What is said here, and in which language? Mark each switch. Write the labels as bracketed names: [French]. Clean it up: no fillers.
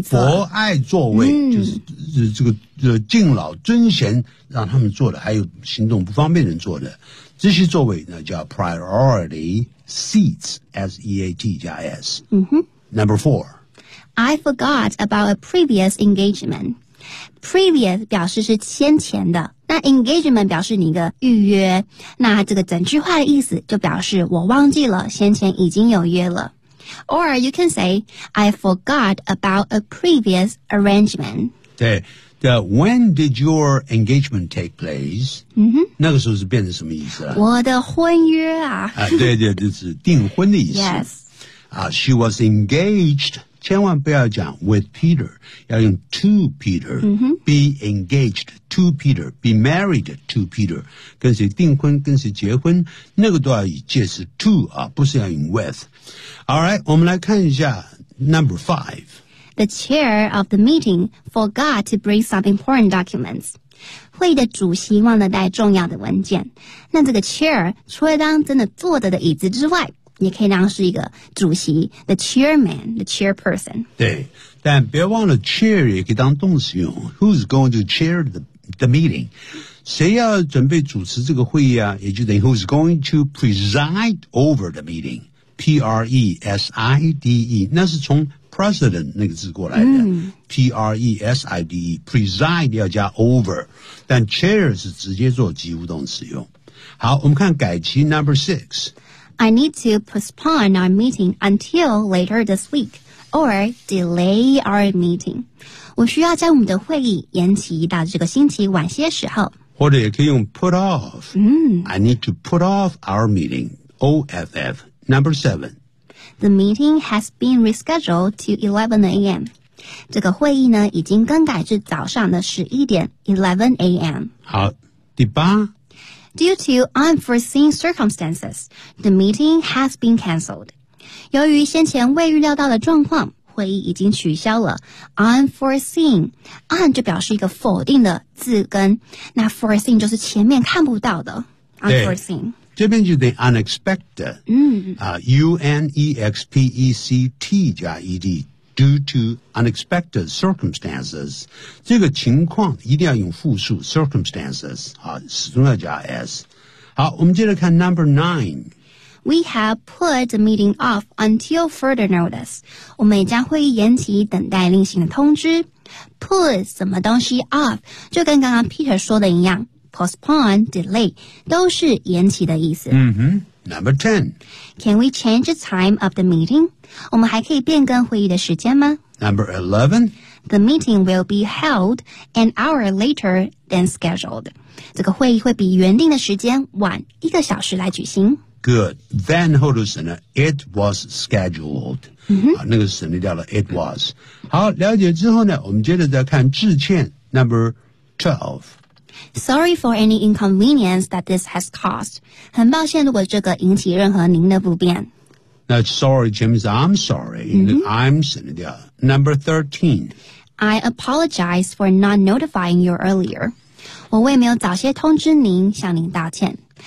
[Chinese] 座博爱座位、就是这个敬老尊贤让他们坐的还有行动不方便人坐的这些座位呢叫 [English] priority seats, [Chinese] S-E-A-T-I-S.、Number four. [English] I forgot about a previous engagement. Previous [Chinese] 表示是先前的。那 engagement 表示你一个预约。那这个整句话的意思就表示我忘记了先前已经有约了。 [English] Or you can say, I forgot about a previous arrangement. [Chinese] 对。 [English] When did your engagement take place?、 [Chinese] 那个时候是变成什么意思、我的婚约啊。对对对是订婚的意思。 [English] Yes.、 She was engaged [Chinese] 千万不要讲 [English] with Peter, [Chinese] 要用 [English] to Peter,、 mm-hmm. be engaged to Peter, [Chinese] be married to Peter, 跟谁订婚跟谁结婚那个都要以介词 to, 啊不是要用 with. [English] Alright, 我们来看一下 number five. The chair of the meeting forgot to bring some important documents. [Chinese] 会议的主席忘了带重要的文件，那这个 chair 除了当真的坐着的椅子之外，也可以当是一个主席 [English] the chairman, the chairperson。 [Chinese] 对，但别忘了 chair 也可以当动词用。 [English] Who's going to chair the meeting? [Chinese] 谁要准备主持这个会议啊？也就等于 [English] who's going to preside over the meeting? [Chinese] Preside, 那是从President 那个字过来的、preside preside 要加 over 但 chair 是直接做及物动词用好我们看改期 number 6 [English] I need to postpone our meeting until later this week or delay our meeting [Chinese] 我需要将我们的会议延期到这个星期晚些时候或者也可以用 [English] put off、I need to put off our meeting OFF number 7 The meeting has been rescheduled to 11 a.m. [Chinese] 这个会议呢已经更改至早上的11点 [English] 11 a.m. [Chinese] 好第八 [English] Due to unforeseen circumstances, the meeting has been cancelled. [Chinese] 由于先前未预料到的状况会议已经取消了 unforeseen, un 就表示一个否定的字根那 foreseen 就是前面看不到的 unforeseen。这边就等于 [English] unexpected,、UNEXPECT 加 ED, due to unexpected circumstances. [Chinese] 这个情况一定要用复数 circumstances, 始终要加 S. 好我们接着看 number 9. [English] We have put the meeting off until further notice. [Chinese] 我们也将会议延期等待另行的通知。 Put 什么东西 off, 就跟刚刚 Peter 说的一样。 Postpone, delay, 都是延期的意思。 [English] 嗯哼。Number 10. Can we change the time of the meeting? [Chinese] 我们还可以变更会议的时间吗? [English] Number 11. The meeting will be held an hour later than scheduled. [Chinese] 这个会议会比原定的时间晚一个小时来举行。 [English] Good. Then, [Chinese] 后头省了 [English] it was scheduled.、 [Chinese] 那个省略掉了 it was. 好了解之后呢我们接着再看致歉 Number 12. Sorry for any inconvenience that this has caused. 很抱歉如果这个引起任何您的不便。 [English] 那 sorry, James, I'm sorry.、I'm Cynthia. Number 13. I apologize for not notifying you earlier. [Chinese] 我为没有早些通知您向您道歉。